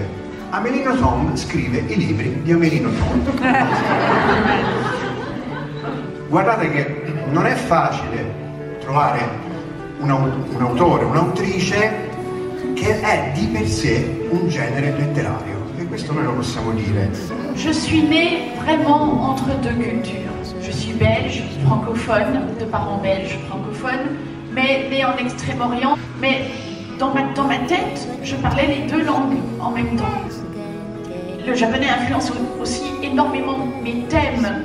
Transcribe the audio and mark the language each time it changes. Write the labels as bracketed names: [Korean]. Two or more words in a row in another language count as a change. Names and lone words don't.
[Italian] Amélie Nothomb scrive i libri di Amélie Nothomb. Guardate che non è facile trovare un autore, un'autrice che è di per sé un genere letterario. E questo noi lo possiamo dire. [French] Je suis née vraiment entre deux cultures. Je suis belge, francophone, de parents belges, francophones, mais née en Extrême-Orient. Mais dans ma tête, je parlais les deux langues en même temps. Le japonais influence aussi énormément mes thèmes.